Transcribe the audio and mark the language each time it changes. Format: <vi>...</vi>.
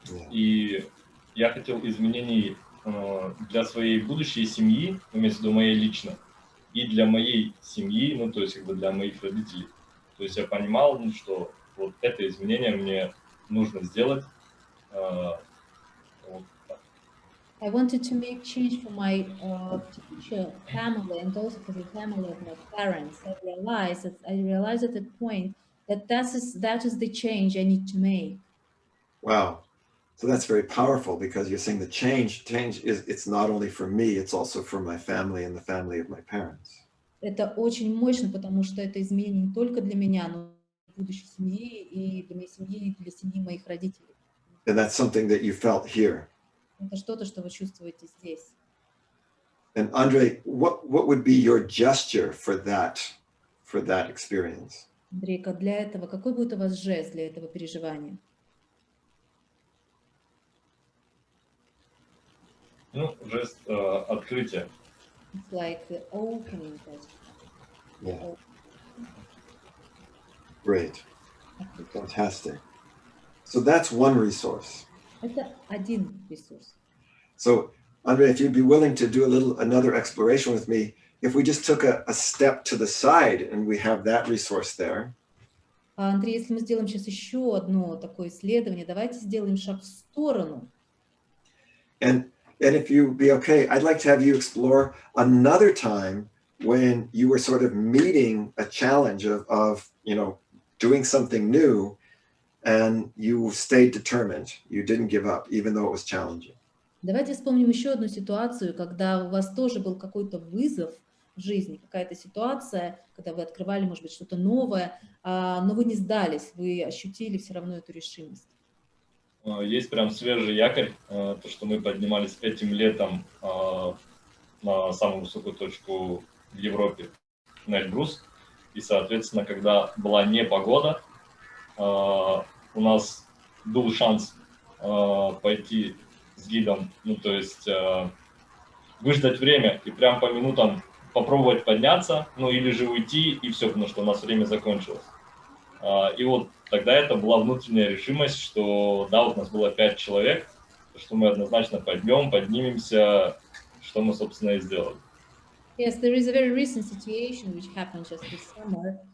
<ru>И я хотел изменений для своей будущей семьи, имеется в виду моей лично, и для моей семьи, ну, то есть как бы для моих родителей. То есть я понимал, ну, что вот это изменение мне нужно сделать. Вот так.</ru> <en>I wanted to make change for my future family and also for the family of my parents. I realized at that point that that is the change I need to make. Wow. So that's very powerful, because you're saying the change is, it's not only for me, it's also for my family and the family of my parents.</en> <ru>Это очень мощно, потому что это изменение не только для меня, но и для будущей семьи, и для моей семьи, и для семьи моих родителей.</ru> <en>And that's something that you felt here.</en> <ru>Это что-то, что вы чувствуете здесь.</ru> <en>And Andre, what would be your gesture for that experience?</en> <ru>Андрейка, для этого, какой будет у вас жест для этого переживания? Ну, жест открытия.</ru> <en>It's like the opening. Yeah. Great. Fantastic. So that's one resource.</en> <ru>Это один ресурс.</ru> <en>So, Andre, if you'd be willing to do another exploration with me, if we just took a step to the side and we have that resource there.</en> <ru>Андрей, если мы сделаем сейчас еще одно такое исследование, давайте сделаем шаг в сторону.</ru> <en>And if you be okay, I'd like to have you explore another time when you were sort of meeting a challenge of doing something new, and you stayed determined. You didn't give up, even though it was challenging.</en> <ru>Давайте вспомним еще одну ситуацию, когда у вас тоже был какой-то вызов в жизни, какая-то ситуация, когда вы открывали, может быть, что-то новое, но вы не сдались, вы ощутили все равно эту решимость. Есть прям свежий якорь, то, что мы поднимались этим летом на самую высокую точку в Европе, на Эльбрус. И, соответственно, когда была непогода, у нас был шанс пойти с гидом, ну, то есть выждать время и прям по минутам попробовать подняться, ну, или же уйти, и все, потому что у нас время закончилось. И вот тогда это была внутренняя решимость, что, да, вот у нас было 5 человек, что мы однозначно поднимемся, что мы, собственно, и сделали.</ru> <en>Yes, there is a very recent situation which happened just this summer.</en>